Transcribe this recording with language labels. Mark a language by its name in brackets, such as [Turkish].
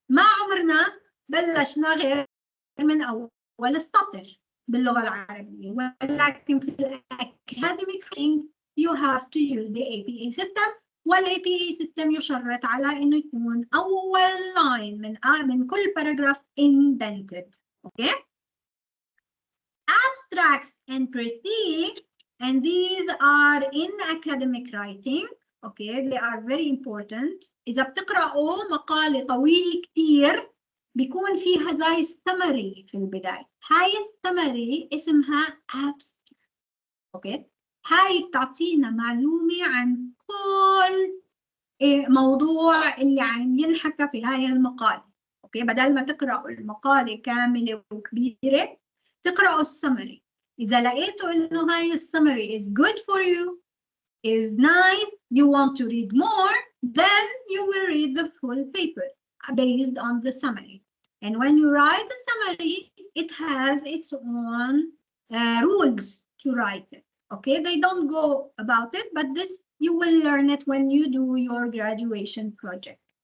[Arabic] ما عمرنا بلشنا غير من أول السطر باللغة العربية، ولكن في الأكاديميك [English] you have to use the APA system، [Arabic] والAPA system يشرط على إنه يكون أول line من كل paragraph indented. [English] Okay? Abstracts and prestige, and these are in academic writing. Okay, they are very important. [Arabic] إذا بتقرأوا مقالة طويل كتير بيكون فيها زي السمري في البداية. هاي السمري اسمها abstract. اوكي؟ هاي بتعطينا معلومة عن كل موضوع اللي عم ينحكى في هاي المقالة. اوكي؟ بدل ما تقرأوا المقالة كاملة وكبيرة تقرأوا السمري. إذا لقيتوا إنه هاي السمري [English] is good for you, is nice, you want to read more, then you will read the full paper based on the summary. And when you write a summary, it has its own rules to write it. Okay, they don't go about it, but this you will learn it when you do your graduation project.